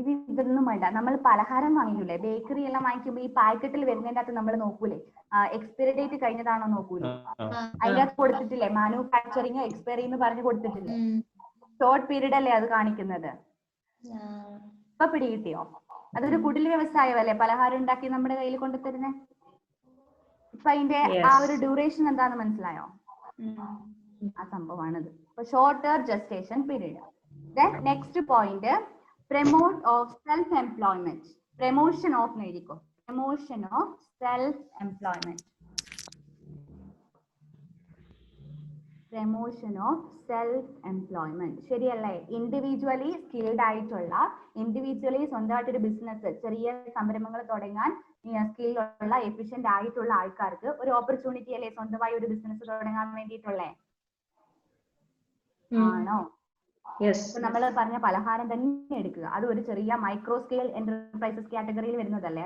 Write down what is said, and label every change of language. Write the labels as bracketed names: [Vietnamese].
[Malayalam] ഇതൊന്നും വേണ്ട. നമ്മൾ പലഹാരം വാങ്ങിക്കൂലേ, ബേക്കറി എല്ലാം വാങ്ങിക്കുമ്പോ ഈ പാക്കറ്റിൽ വരുന്നതിന്റെ അകത്ത് നമ്മൾ നോക്കൂലേ, എക്സ്പയറി ഡേറ്റ് കഴിഞ്ഞതാണോ നോക്കൂലേ, അതിന്റെ അകത്ത് കൊടുത്തിട്ടില്ലേ മാനുഫാക്ചറിങ് എക്സ്പയറി എന്ന് പറഞ്ഞു കൊടുത്തിട്ടില്ലേ. ഷോർട്ട് പീരീഡ് അല്ലേ അത് കാണിക്കുന്നത്. ഇപ്പൊ പിടികിട്ടിയോ? അതൊരു കുടിൽ വ്യവസായമല്ലേ, പലഹാരം ഉണ്ടാക്കി നമ്മുടെ കയ്യിൽ കൊണ്ടുതരുന്നേ. ഇപ്പൊ അതിന്റെ ആ ഒരു ഡ്യൂറേഷൻ എന്താന്ന് മനസ്സിലായോ? ആ സംഭവമാണത്. അപ്പൊ shorter gestation period. [English] Then next point, promote of self employment. Promotion of [Malayalam] നേടിക്കോ, [English] promotion of self employment. Promotion of self employment. [Malayalam] ശരിയല്ലേ? ഇൻഡിവിജ്വലി സ്കിൽഡ് ആയിട്ടുള്ള, ഇൻഡിവിജ്വലി സ്വന്തമായിട്ടൊരു ബിസിനസ്, ചെറിയ സംരംഭങ്ങൾ തുടങ്ങാൻ സ്കില്ലുള്ള എഫിഷ്യന്റ് ആയിട്ടുള്ള ആൾക്കാർക്ക് ഒരു ഓപ്പർച്യൂണിറ്റി അല്ലേ സ്വന്തമായി ഒരു ബിസിനസ് തുടങ്ങാൻ വേണ്ടിയിട്ടുള്ളേ. ആണോ? നമ്മൾ പറഞ്ഞ പലഹാരം തന്നെ എടുക്കുക, അത് ഒരു ചെറിയ മൈക്രോ സ്കെയിൽ എന്റർപ്രൈസസ് കാറ്റഗറിയിൽ വരുന്നതല്ലേ.